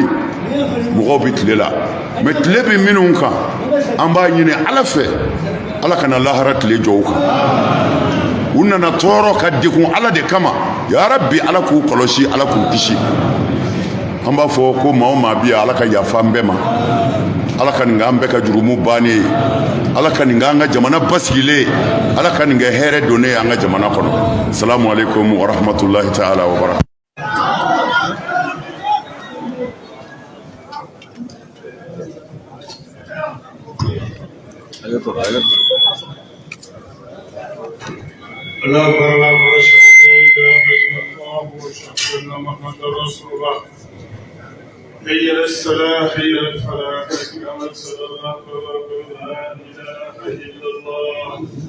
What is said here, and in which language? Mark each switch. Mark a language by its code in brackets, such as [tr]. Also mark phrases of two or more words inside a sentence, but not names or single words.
[bm] mɔgɔw bɛ tile la mais tile bɛ minnu kan an b'a ɲini ala fɛ ala kana lahara tile jɔ u kan u nana tɔɔrɔ ka degun ala de kama [ar] يا ربي [bm] ala k'u kɔlɔsi ala k'u kisi an b'a fɔ ko maa o maa bɛ yan ala ka yafa an bɛɛ ma ala ka nin k'an bɛɛ ka jurumu bannen ye ala ka nin k'an ka jamana basigilen ala ka nin kɛ hɛrɛ donnen ye an ka jamana kɔnɔ [ar] سلام عليكم ورحمة الله تعالى وبركاته. الله أكبر وأشهد أن لا إله إلا الله وأشهد أن محمدا رسول الله حي على الصلاة حي على الفلاح حي على الصلاة لا إله إلا الله